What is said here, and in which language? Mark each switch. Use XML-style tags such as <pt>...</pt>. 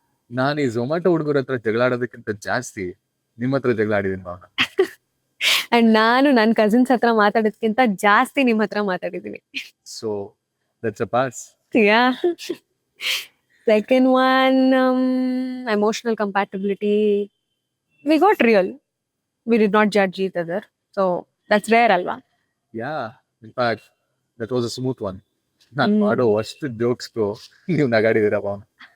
<kn>ನಾನು ಈ ಝೊಮ್ಯಾಟೊ ಹುಡುಗರ ಹತ್ರ ಜಗಳ ಆಡೋದಕ್ಕಿಂತ ಜಾಸ್ತಿ ನಿಮ್ಮ ಹತ್ರ ಜಗಳ ಆಡಿದೀನಿ ಭಾವನಾ. ಅಂಡ್ ನಾನು ನನ್ನ ಕಸಿನ್ಸ್ ಹತ್ರ ಮಾತಾಡೋದ್ಕಿಂತ ಜಾಸ್ತಿ ನಿಮ್ ಹತ್ರ ಮಾತಾಡಿದೀನಿ.</kn> <en>So that's a pass. Yeah. Second one, emotional compatibility. We got real. We did not judge each other. So that's rare alva. Yeah, in fact that was a smooth one.</en> <kn>ನಾನು ಮಾಡೋ ಅಷ್ಟು ಜೋಕ್ಸ್ಗೂ ನೀವು ನಗಾಡಿದೀರ ಭಾವನಾ.</kn>